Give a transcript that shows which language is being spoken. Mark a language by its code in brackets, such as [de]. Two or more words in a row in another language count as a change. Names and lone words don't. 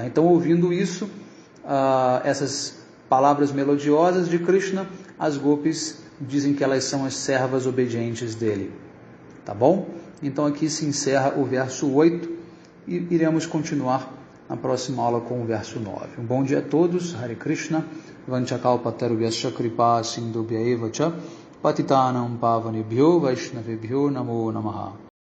[pt] Então, ouvindo isso, essas palavras melodiosas de Krishna, as gopis dizem que elas são as servas obedientes dele. Tá bom? Então aqui se encerra o verso 8 e iremos continuar na próxima aula com o verso 9. Um bom dia a todos. Hare Krishna. [sa] वाञ्छाकल्पतरुभ्यश्च कृपा सिन्धुभ्य एव च पतितानां पावनेभ्यो वैष्णवेभ्यो नमो नमः.